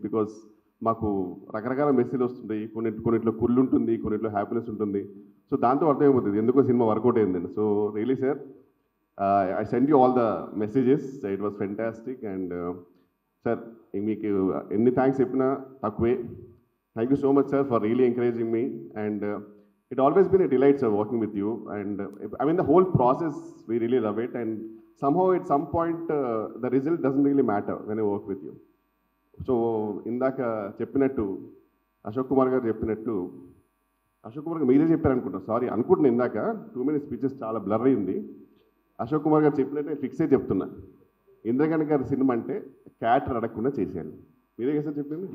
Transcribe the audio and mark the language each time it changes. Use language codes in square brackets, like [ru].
[te] Because మాకు రకరకాల message వస్తుంటాయి, కొన్నిట్లో కుళ్ళు ఉంటుంది, కొన్నిట్లో హ్యాపీనెస్ ఉంటుంది. సో దాంతో అర్థమైపోతుంది ఎందుకో సినిమా వర్కౌట్ అయిందండి. [en] So really sir, I send you all the messages, it was fantastic. [te] And sir మీకు ఎన్ని థ్యాంక్స్ చెప్పినా తక్కువే. [en] Thank you so much sir for really encouraging me. And it always been a delight sir working with you. And I mean the whole process we really love it. And somehow at some point the result doesn't really matter when I work with you. [te] So ఇందాక చెప్పినట్టు అశోక్ కుమార్ గారు చెప్పినట్టు, అశోక్ కుమార్ గారు మీరే చెప్పారు అనుకుంటా, sorry అనుకుంటున్నా, ఇందాక 2 minutes స్పీచెస్ చాలా బ్లర్ అయింది. అశోక్ కుమార్ గారు చెప్పినట్టు నేను ఫిక్స్ అయి చెప్తున్నా, ఇంద్రగణ్ గారి సినిమా అంటే క్యాటర్ అడగకుండా చేసేయాలి. మీరే కదా చెప్పింది?